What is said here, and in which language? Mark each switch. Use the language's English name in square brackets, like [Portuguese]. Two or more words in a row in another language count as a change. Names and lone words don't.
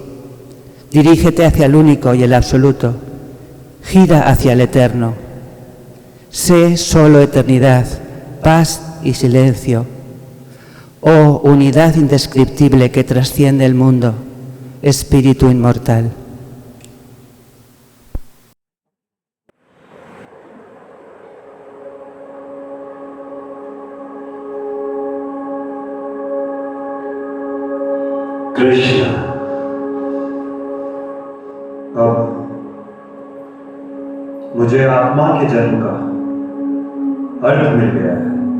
[Spanish] Dirígete hacia el único y el absoluto. Gira hacia el eterno. Sé solo eternidad, paz y silencio. Oh unidad indescriptible que trasciende el mundo, espíritu inmortal. [Hindi] कृष्ण, अब मुझे आत्मा के जन्म का अर्थ मिल गया है।